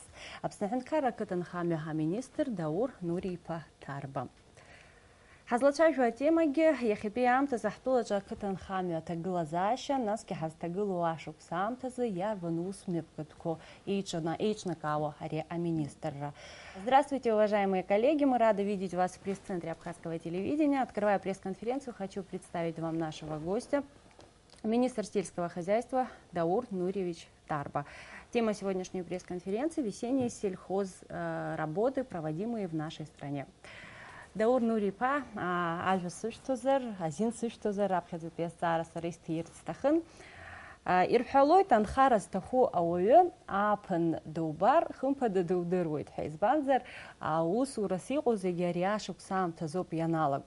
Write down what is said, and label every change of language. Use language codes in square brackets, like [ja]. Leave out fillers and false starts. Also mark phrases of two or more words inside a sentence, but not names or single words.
[ab] Аԥсны Аҳәынҭқарра ақыҭанхамҩа аминистр Даур Нури-иԥа Ҭарба. Ҳазлацәажәо атемагьы иахьатәи аамҭазы ҳтәылаҿы ақыҭанхамҩа аҭагылазаашьа, насгьы ҳазҭагылоу ашықәс аамҭазы иарбан усмҩаԥгатәқәоу еиҿнакаауа ари аминистрра. [ru] Здравствуйте, уважаемые коллеги! Мы рады видеть вас в пресс-центре Абхазского телевидения. Открывая пресс-конференцию, хочу представить вам нашего гостя, министр сельского хозяйства Даур Нуриевич Тарба. Тема сегодняшней пресс-конференции – весенние сельхозработы, проводимые в нашей стране. [ab] Даур Нури-иԥа, ажәа сышәҭозар, азин сышәҭозар, аԥхьаӡатәи азҵаара сара исҭирц сҭахын. Ирҳәалоит, анхара зҭаху ауаҩы ааԥын дубар, хымԥада дудыруеит ҳәа. Избанзар, аусурас иҟоу зегьы ари ашықәс аамҭазоуп ианалаго.